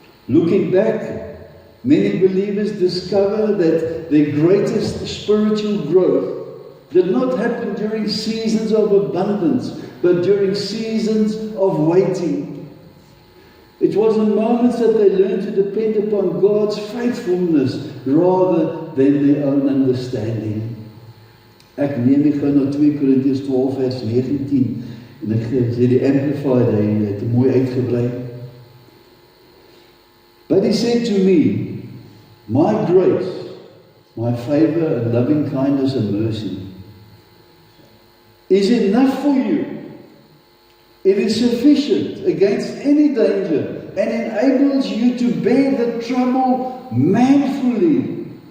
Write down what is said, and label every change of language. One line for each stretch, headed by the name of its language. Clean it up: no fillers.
English: Looking back, many believers discover that their greatest spiritual growth did not happen during seasons of abundance, but during seasons of waiting. It was in moments that they learned to depend upon God's faithfulness rather than their own understanding.
Afrikaans: Ek neem nie gou na 2 Korintiërs 12 vers 19 en ek sê die Amplified, hy het mooi uitgebrei.
English: But he said to me, my grace, my favor and loving kindness and mercy is enough for you. It is sufficient against any danger and enables you to bear the trouble manfully.